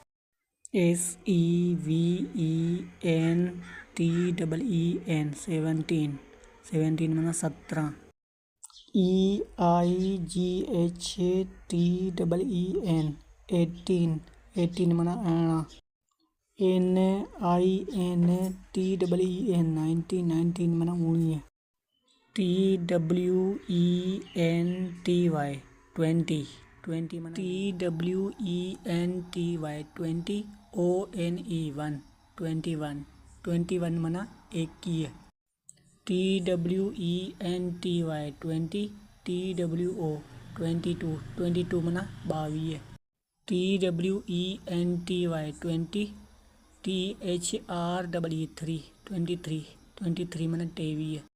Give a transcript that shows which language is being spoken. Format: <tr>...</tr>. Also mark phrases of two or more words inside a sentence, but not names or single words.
<en>SEVENTEEN सेवनटीन</en> <hi>मना सत्रह।</hi> <en>EIGHTEEN एटीन</en> <hi>मना अठारह।</hi> <en>NINTEEN नाइनटीन</en> <hi>मना उन्नीस।</hi> <en>TWENTY ट्वेंटी मना। TWENTY ONE twenty one</en> <hi>मना इक्कीस।</hi> <en>TWENTY TWO twenty two</en> <hi>मना बाईस।</hi> <en>TWENTY twenty three</en> <hi>मना तेईस।</hi>